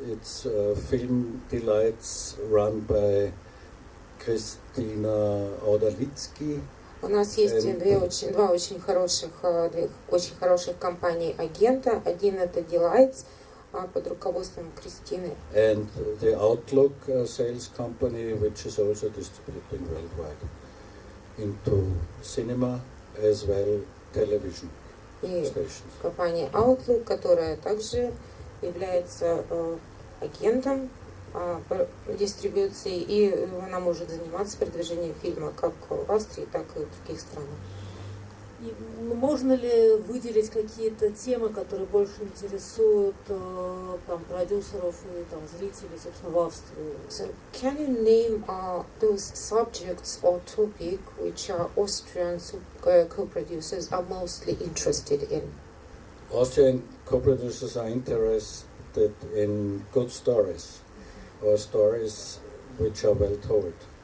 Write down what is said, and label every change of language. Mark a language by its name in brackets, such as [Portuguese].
[English] It's Film Delights run by Kristina Odalitsky. [Russian] У нас есть два очень хороших компании агента. Один это Delights, под руководством Кристины. [English] And the Outlook sales company, which is also distributing worldwide into cinema as well television [Russian] И [English] stations. [Russian] компания Outlook, которая также является агентом по дистрибуции, и она может заниматься продвижением фильма как в Австрии, так и в других странах. И можно ли выделить какие-то темы, которые больше интересуют там, продюсеров и там, зрителей, собственно, в Австрии? [English] So, can you name those subjects or topic which Austrian co-producers are mostly interested in? Austrian co-producers are interested in good stories, or stories which are well told.